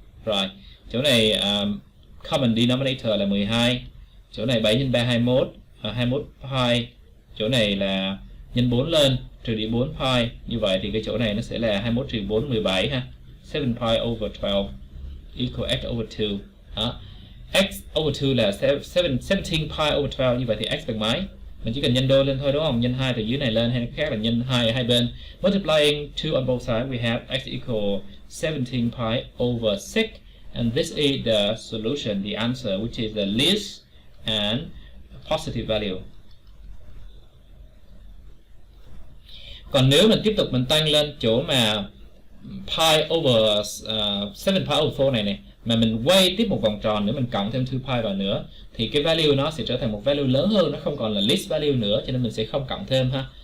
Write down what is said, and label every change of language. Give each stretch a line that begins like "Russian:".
Vietnamese: Rồi, chỗ này common denominator là 12, chỗ này 7 x 3 21, 21 pi, chỗ này là nhân 4 lên, trừ đi 4 pi. Như vậy thì cái chỗ này nó sẽ là 21 trừ 4 17 ha.
English: 7 pi over 12 equal x over 2.
Vietnamese: Đó. X over 2 là 17 pi over 12, như vậy thì x bằng mấy? Mình chỉ cần nhân đôi lên thôi đúng không? Nhân 2 từ dưới này lên, hay khác là nhân 2 ở hai bên.
English: Multiplying 2 on both sides, we have x equal 17 pi over 6. And this is the solution, the answer, which is the least and positive value.
Vietnamese: Còn nếu mình tiếp tục mình tăng lên chỗ mà pi over 7 pi over 4 này mà mình quay tiếp một vòng tròn nữa, mình cộng thêm 2 pi vào nữa, thì cái value nó sẽ trở thành một value lớn hơn, nó không còn là least value nữa, cho nên mình sẽ không cộng thêm ha.